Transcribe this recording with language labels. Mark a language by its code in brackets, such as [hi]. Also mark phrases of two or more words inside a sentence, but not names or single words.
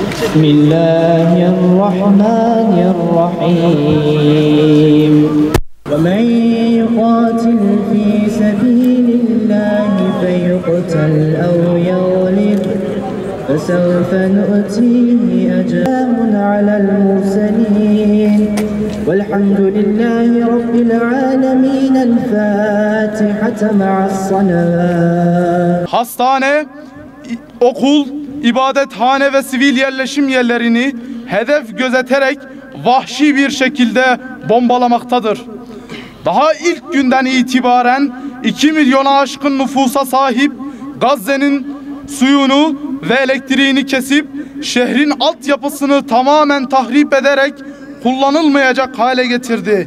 [ar] بسم الله الرحمن الرحيم ومن يقاتل في سبيل الله فيقتل أو يغلب فسوف نؤتيه أجرا على المرسلين والحمد لله رب العالمين. الفاتحة مع الصلاة. [tr] Hastane, okul, ibadethane ve sivil yerleşim yerlerini hedef gözeterek vahşi bir şekilde bombalamaktadır. Daha ilk günden itibaren 2 milyona aşkın nüfusa sahip Gazze'nin suyunu ve elektriğini kesip şehrin altyapısını tamamen tahrip ederek kullanılmayacak hale getirdi.